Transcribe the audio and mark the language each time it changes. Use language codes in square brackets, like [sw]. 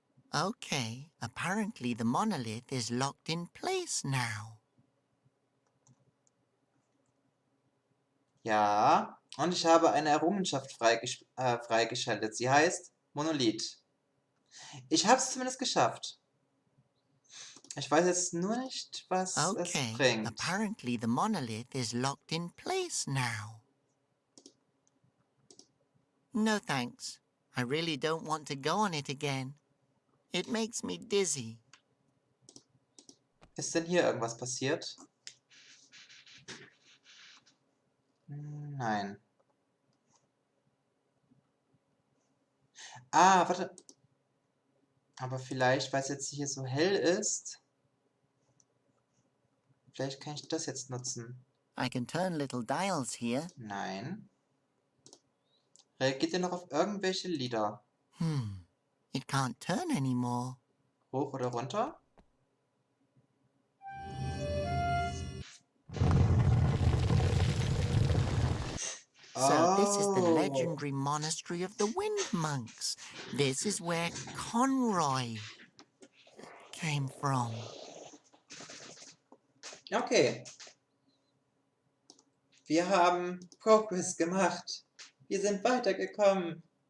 [en] Okay, apparently the monolith is locked in place now. [de] Ja. Und ich habe eine Errungenschaft freigeschaltet. Sie heißt Monolith. Ich habe es zumindest geschafft. Ich weiß jetzt nur nicht, was es [en] Okay, [de] bringt. [en] apparently the monolith is locked in place now. No thanks. I really don't want to go on it again. It makes me dizzy. [de] Ist denn hier irgendwas passiert? Nein. Ah, warte. Aber vielleicht, weil es jetzt hier so hell ist, vielleicht kann ich das jetzt nutzen. [en] I can turn little dials here. [de] Nein. Reagiert ihr noch auf irgendwelche Lieder? [en] It can't turn anymore. [de] Hoch oder runter? [en] So this is the legendary monastery of the Wind Monks. This is where Conroy came from. Okay. [de] Wir haben Progress gemacht. Wir sind weitergekommen.